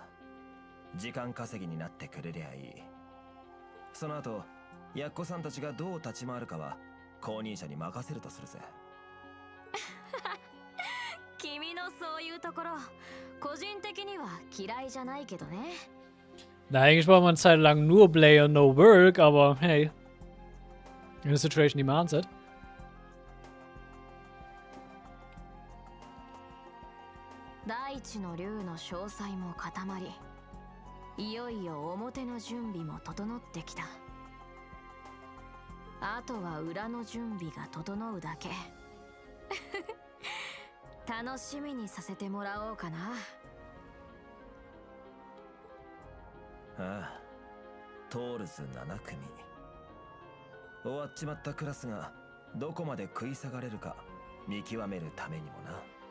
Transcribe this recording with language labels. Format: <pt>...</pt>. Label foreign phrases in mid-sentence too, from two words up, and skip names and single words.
<ja>時間稼ぎになってくれりゃいい。その後、やっこさんたちがどう立ち回るかは後任者に任せるとするぜ。君のそういうところ、個人的には嫌いじゃないけどね。</ja> <de>Na, eigentlich wollen wir eine Zeit lang nur</de> <en>Play and no work,</en> <de>aber hey.</de> <en>In the situation demands it.</en> <ja>第一の竜の詳細も固まり、いよいよ表の準備も整ってきた。あとは裏の準備が整うだけ。楽しみにさせてもらおうかな。ああ、トールズ7組。終わっちまったクラスがどこまで食い下がれるか見極めるためにもな。</ja>